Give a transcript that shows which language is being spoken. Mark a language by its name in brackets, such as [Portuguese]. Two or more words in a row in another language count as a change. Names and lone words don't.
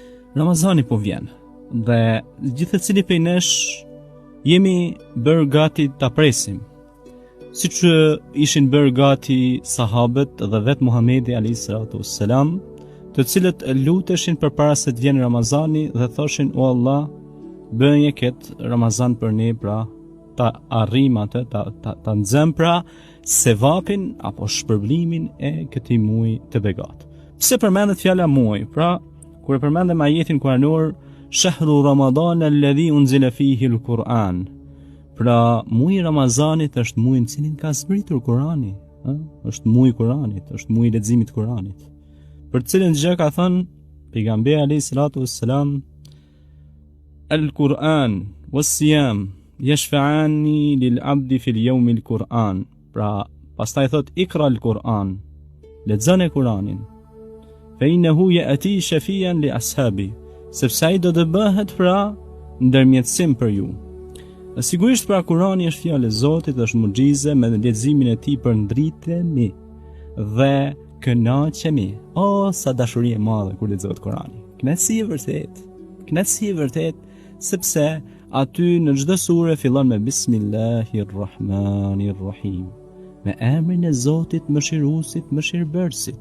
[Albanian] Ramazani po vjen dhe gjithsecili prej nesh jemi bërë gati ta presim, siç ishin bërë gati sahabët dhe vetë Muhamedi [Arabic] عليه السلام, [Albanian] të cilët luteshin përpara se të vjen Ramazani dhe thoshin: o Allah, bëje këtë Ramazan për ne, pra ta arrim atë, ta nxem pra sevapin apo shpërblimin e këtij muaji të begat. Pse përmendet fjala muaj? Pra, kur e përmendem ajetin kuranor [Arabic] شهر رمضان الذي أنزل فيه القرآن. [Albanian] Pra, muaji i Ramazanit është muaji në cilin ka zbritur Kurani, është muaji i Kuranit, është muaji i leximit të Kuranit. Për të cilën gjë ka thënë pejgamberi [Arabic] عليه الصلاة والسلام: القرآن والصيام يشفعان للعبد في يوم القرآن. [Albanian] Pra, pastaj thot [Arabic] اقرأ القرآن, [Albanian] lexon e Kuranin. [Arabic] فإنه يأتي شفيعا لأصحابه, [Albanian] sepse ai do të bëhet pra ndërmjetësim për ju. Sigurisht pra Kurani është fjalë e Zotit, është muxhize, me leximin e tij përndritemi dhe kënaqemi. O, sa dashuri e madhe kur lexohet Kurani. Kënaqësi e vërtet, sepse aty në çdo sure fillon me Bismillahirrahmanirrahim, me emrin e Zotit mëshiruesit, mëshirbërësit.